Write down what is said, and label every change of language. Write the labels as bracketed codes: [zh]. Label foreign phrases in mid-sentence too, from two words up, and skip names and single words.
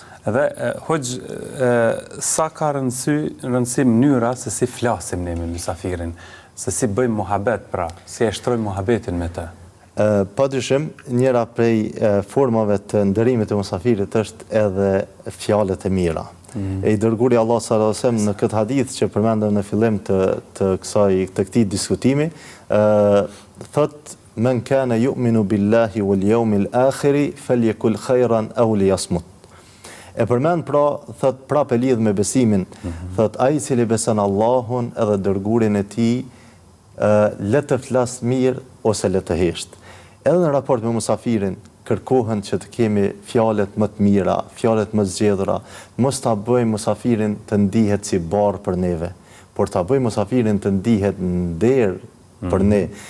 [sq] Dhe hoxh, sa ka rëndësi mënyra se si flasim ne me musafirin, se si bëjmë muhabet, pra, si e shtrojmë muhabetin me të. Padyshim, njëra prej formave të nderimit të musafirit është edhe fjalët e mira. E i dërguri Allah [ar] صلى الله عليه وسلم [sq] në këtë hadith që përmendëm në fillim të këtij diskutimi, thot [ar] من كان يؤمن بالله واليوم الآخر فليقل خيرا أو ليصمت. [sq] E përmend pra, thot prapë lidh me besimin, thot ai i cili beson Allahun edhe dërgurin e tij, le të flas mirë ose le të hesht. Edhe në raport me musafirin, kërkohen që të kemi fjalët më të mira, fjalët më zgjedhura, mos ta bëjmë musafirin të ndihet si barë për neve, por ta bëjmë musafirin të ndihet nder për ne.